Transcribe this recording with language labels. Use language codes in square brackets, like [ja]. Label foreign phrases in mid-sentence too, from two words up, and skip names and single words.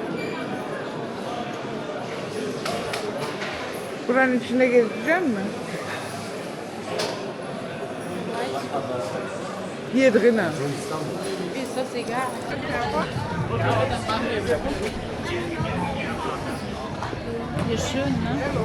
[tr] Buranın içinde gezeceğim mi? [de] Hier drinnen. Ist das egal? Hier schön, ne?